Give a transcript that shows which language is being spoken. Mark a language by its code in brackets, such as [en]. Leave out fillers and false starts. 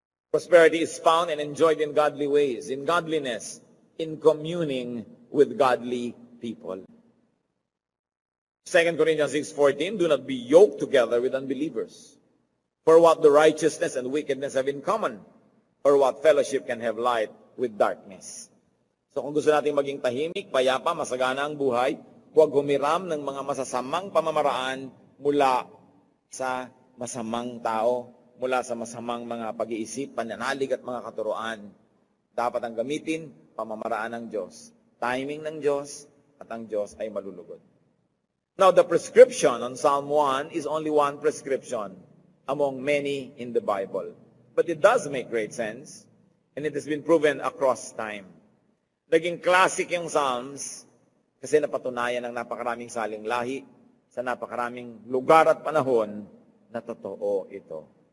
[en] Prosperity is found and enjoyed in godly ways, in godliness, in communing with godly people. 2 Corinthians 6:14, do not be yoked together with unbelievers. For what the righteousness and wickedness have in common, or what fellowship can have light with darkness. [tl] So kung gusto natin maging tahimik, payapa, masagana ang buhay, huwag humiram ng mga masasamang pamamaraan mula sa masamang tao. mula sa masamang mga pag-iisip, pananalig at mga katuroan. Dapat ang gamitin, pamamaraan ng Diyos, timing ng Diyos, at ang Diyos ay malulugod. [en] Now, the prescription on Psalm 1 is only one prescription among many in the Bible. But it does make great sense, and it has been proven across time. [tl] Naging classic yung Psalms kasi napatunayan ng napakaraming saling lahi sa napakaraming lugar at panahon na totoo ito.